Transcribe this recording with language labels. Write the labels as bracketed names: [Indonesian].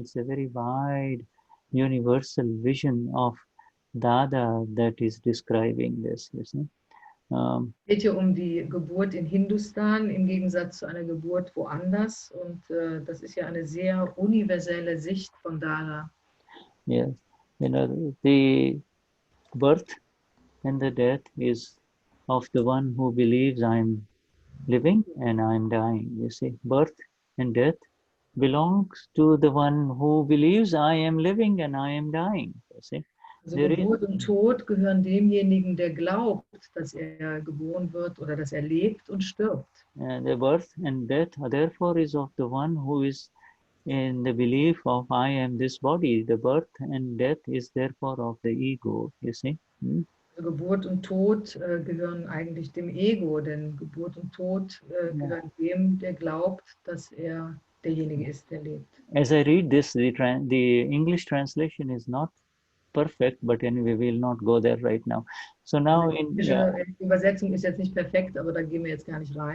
[English] It's a very wide, universal vision of Dada that is describing this. You see. [German] Es geht hier um die Geburt in Hindustan im Gegensatz zu einer Geburt woanders. Und das ist ja eine sehr universelle Sicht von Dada. [English] Yes, you know, the birth and the death is of the one who believes I'm living and I'm dying. You see, birth and death belongs to the one who believes I am living and I am dying. You see. [German] Also Geburt und Tod gehören demjenigen, der glaubt, dass er geboren wird oder dass er lebt und stirbt. [English] The birth and death, therefore, is of the one who is in the belief of I am this body. The birth and death is therefore of the ego, you see. [German] Also Geburt und Tod gehören eigentlich dem Ego, denn Geburt und Tod gehören dem, der glaubt, dass er derjenige ist, der lebt. [English] As I read this, the English translation is not perfect, but anyway, we'll not go there right now. So now [German] Die Übersetzung ist jetzt nicht perfekt, aber da gehen wir jetzt gar nicht rein.